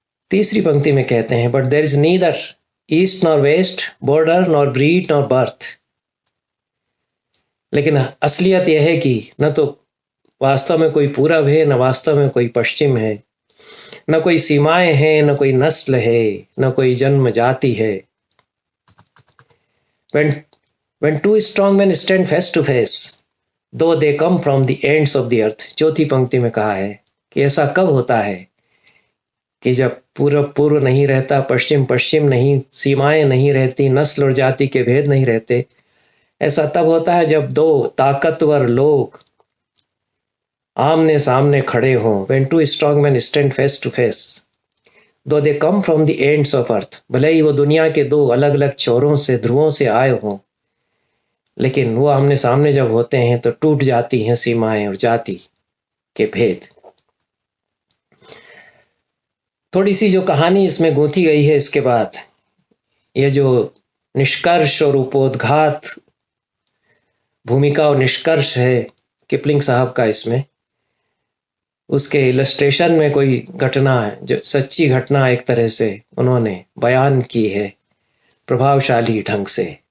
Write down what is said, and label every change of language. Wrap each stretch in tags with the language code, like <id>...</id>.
<hi>तीसरी पंक्ति में कहते हैं,</hi> <en>But there is neither east nor west, border nor breed nor birth.</en> <hi>लेकिन असलियत यह है कि न तो वास्तव में कोई पूरब है, न वास्तव में कोई पश्चिम है, न कोई सीमाएं हैं, न कोई नस्ल है, न कोई जन्म जाति है।</hi> <en>When two strong men stand face to face, though they come from the ends of the earth।</en> <hi>चौथी पंक्ति में कहा है कि ऐसा कब होता है कि जब पूरब पूर्व नहीं रहता, पश्चिम पश्चिम नहीं, सीमाएं नहीं रहती, नस्ल और जाति के भेद नहीं रहते। ऐसा तब होता है जब दो ताकतवर लोग आमने सामने खड़े हों।</hi> <en>When two strong men stand face to face, though they come from the ends of earth।</en> <hi>भले ही वो दुनिया के दो अलग अलग छोरों से, ध्रुवों से आए हों, लेकिन वो आमने सामने जब होते हैं तो टूट जाती हैं सीमाएं और जाति के भेद। थोड़ी सी जो कहानी इसमें गूंथी गई है इसके बाद, ये जो निष्कर्ष और उपोद्घात भूमिका और निष्कर्ष है किपलिंग साहब का इसमें, उसके इलस्ट्रेशन में कोई घटना है जो सच्ची घटना एक तरह से उन्होंने बयान की है प्रभावशाली ढंग से।</hi>